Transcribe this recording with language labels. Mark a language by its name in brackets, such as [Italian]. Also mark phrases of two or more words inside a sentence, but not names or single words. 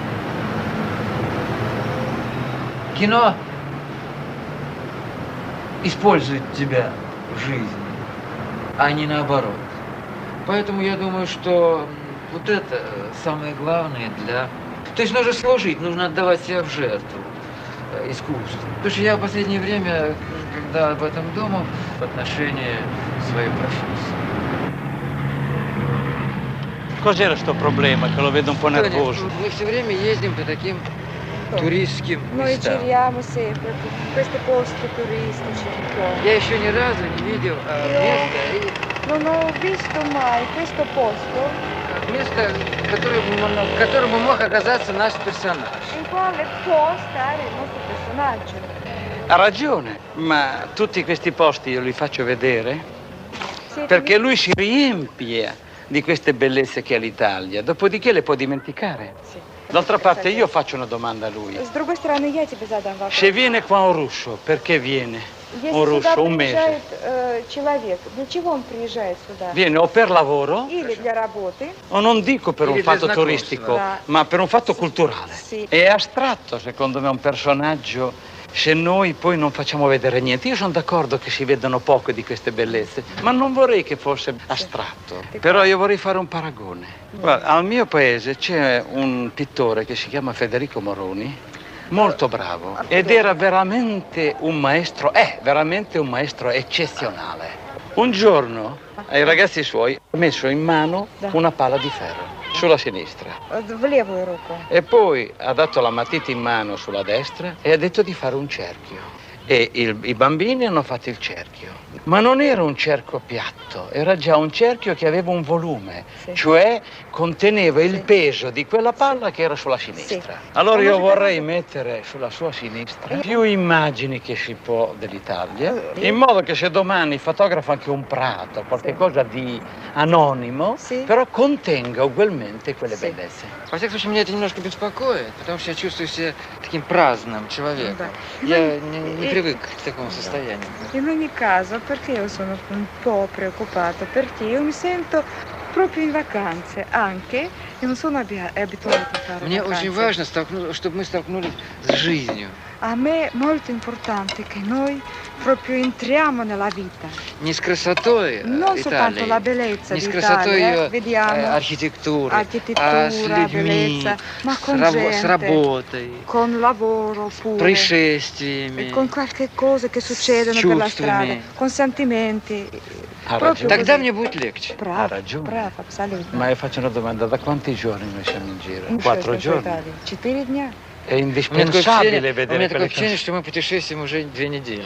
[Russian] Кино использует тебя в жизни, а не наоборот. Поэтому я думаю, что вот это самое главное для... То есть нужно служить, нужно отдавать себя в жертву искусству. Потому что я в последнее время, когда об этом думал, в отношении своей профессии. [Italian] Cos'era sto problema che lo vedo un po' nervoso? [Russian] Мы все время ездим по таким туристским [Italian] Noi [Russian] местам. [Italian] giriamo sempre questi posti turistici. [Russian] Я еще ни разу не видел места, [Italian] Non ho visto mai questo posto [Russian] место, в котором мог оказаться наш персонаж. [Italian] in quale può stare il nostro personaggio. Ha ragione, ma tutti questi posti io li faccio vedere perché lui si riempie di queste bellezze che ha l'Italia, dopodiché le può dimenticare. Sì. D'altra parte io faccio una domanda a lui. [Russian] С другой стороны, я тебе задам вопрос. [Italian] Se viene qua un russo, perché viene? [Russian] Если [Italian] Un [Russian] сюда [Italian] russo, un mese. [Russian] приезжает человек, для чего он приезжает сюда? [Italian] Viene o per lavoro, [Russian] Или для работы, [Italian] o non dico per un [Russian] Или [Italian] fatto [Russian] для [Italian] turistico, [Russian] знакомства. [Italian] ma per un fatto culturale. Sì. È astratto, secondo me, un personaggio se noi poi non facciamo vedere niente. Io sono d'accordo che si vedano poco di queste bellezze, ma non vorrei che fosse astratto. Però io vorrei fare un paragone. Guarda, al mio paese c'è un pittore che si chiama Federico Moroni, molto bravo, ed era veramente un maestro, è veramente un maestro eccezionale. Un giorno ai ragazzi suoi ha messo in mano una pala di ferro sulla sinistra [Russian] в левую руку. [Italian] e poi ha dato la matita in mano sulla destra e ha detto di fare un cerchio. E i bambini hanno fatto il cerchio. Ma non era un cerchio piatto, era già un cerchio che aveva un volume, cioè conteneva il peso di quella palla che era sulla sinistra. Allora io vorrei mettere sulla sua sinistra più immagini che si può dell'Italia, in modo che se domani fotografo anche un prato, qualche cosa di anonimo, però contenga ugualmente quelle bellezze. [Russian] Во всяком случае, меня это немножко беспокоит, потому что я чувствую себя таким праздным человеком. Да. Я не привык к такому состоянию. [Italian] In ogni caso, perché io sono un po' preoccupata? Perché io mi sento proprio in vacanze, anche io non sono abituata a fare [Russian] Мне [Italian] vacanze. [Russian] очень важно, чтобы мы столкнулись с жизнью. [Italian] A me è molto importante che noi proprio entriamo nella vita. [Russian] Не с красотой [Italian] Non soltanto la [Russian] Италии, [Italian] bellezza [Russian] не с [Italian] di [Russian] красотой [Italian] Italia, [Russian] ее [Italian] vediamo [Russian] архитектуры, а с [Italian] architettura, [Russian] людьми, [Italian] bellezza, ma con [Russian] с [Italian] gente, [Russian] работой, [Italian] con lavoro [Russian] с [Italian] pure, [Russian] происшествиями, [Italian] con qualche cosa che succedono [Russian] с [Italian] per la [Russian] чувствами. [Italian] strada, con sentimenti. Ha Proprio ragione. [Russian] Тогда [Italian] così. [Russian] мне будет легче. [Italian] Bravo, Ha ragione. bravo, assolutamente. Ma faccio una domanda, da quanti giorni noi siamo in giro? [Russian] Ну, [Italian] 4 [Russian] что, [Italian] giorni? [Russian] Italia? 4 дня. [Italian] È [Russian] У меня такое [Italian] indispensabile [Russian] у [Italian] vedere [Russian] меня такое [Italian] quelle [Russian] ощущение, [Italian] cose. [Russian] что мы путешествуем уже 2 недели.